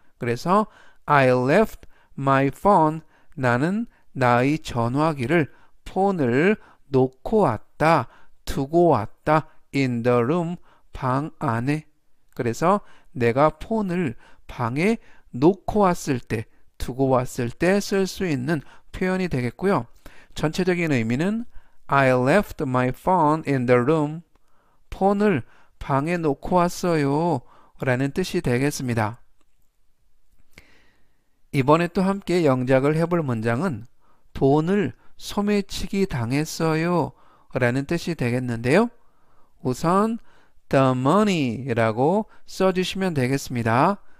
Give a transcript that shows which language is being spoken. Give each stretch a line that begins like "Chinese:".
Korean: 그래서
English: I left my phone,
Korean: 나는 나의 전화기를, 폰을 놓고 왔다, 두고 왔다,
English: in the room,
Korean: 방 안에. 그래서 내가 폰을 방에 놓고 왔을 때, 두고 왔을 때 쓸 수 있는 표현이 되겠고요. 전체적인 의미는
English: I left my phone in the room.
Korean: 폰을 방에 놓고 왔어요 라는 뜻이 되겠습니다. 이번에 또 함께 영작을 해볼 문장은 돈을 소매치기 당했어요 라는 뜻이 되겠는데요. 우선
English: the money
Korean: 라고 써주시면 되겠습니다.